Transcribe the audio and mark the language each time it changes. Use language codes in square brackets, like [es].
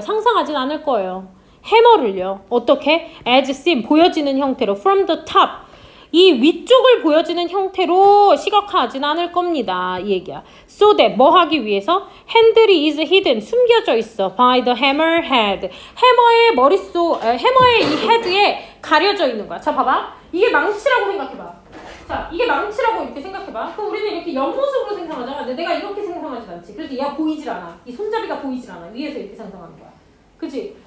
[ko] 상상하진 않을 거예요. 해머를요. 어떻게? [en] as seen, [ko] 보여지는 형태로 [en] from the top, [ko] 이 위쪽을 보여지는 형태로 시각화하진 않을 겁니다. 이 얘기야. [en] So that, [ko] 뭐 하기 위해서? [en] handle is hidden, [ko] 숨겨져 있어. [en] by the hammer head. [ko] 해머의 이 헤드에 가려져 있는 거야. 자, 봐봐. 이게 망치라고 생각해봐. 자, 이게 망치라고 이렇게 생각해봐. 그럼 우리는 이렇게 옆모습으로 생각하잖아. 근데 내가 이렇게 생각하진 않지. 그래서 얘가 보이질 않아. 이 손잡이가 보이질 않아. 위에서 이렇게 상상하는 거야. 그치?